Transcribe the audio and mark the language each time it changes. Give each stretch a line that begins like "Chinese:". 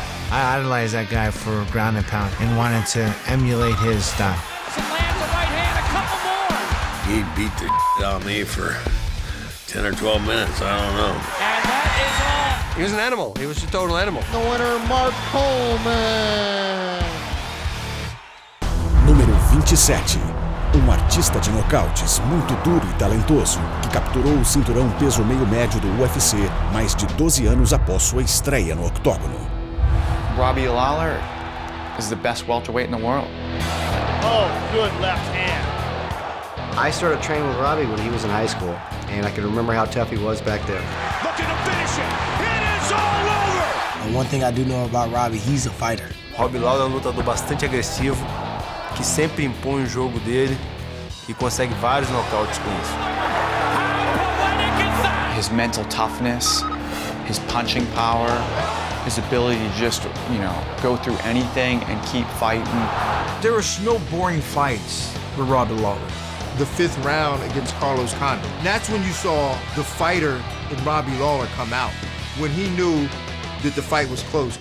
English: I idolized that guy for ground and pound and wanted to emulate his style. Lands a right hand, a couple more. He beat the shit out of me for 10 or 12 minutes, I don't know. And that is all. He was an animal. He was a total animal. The winner, Mark Coleman.
Portuguese: Número 27. Artista de nocautes muito duro e talentoso que capturou o cinturão peso meio médio do UFC mais de 12 anos após sua estreia no octógono.
English: Robbie Lawler is the best welterweight in the world. Oh, good left hand. I started training with Robbie when he was in high school, and I can remember how tough he was back then. Looking to finish it. It is all over. And one thing I do know about Robbie, he's a fighter.
Portuguese: Robbie Lawler é um lutador bastante agressivo, que sempre impõe o jogo dele e consegue vários nocautes com isso.
English: His mental toughness, his punching power, his ability to just, go through anything and keep fighting. There were no boring fights with Robbie Lawler. The 5th round against Carlos Condit. That's when you saw the fighter in Robbie Lawler come out, when he knew that the fight was close.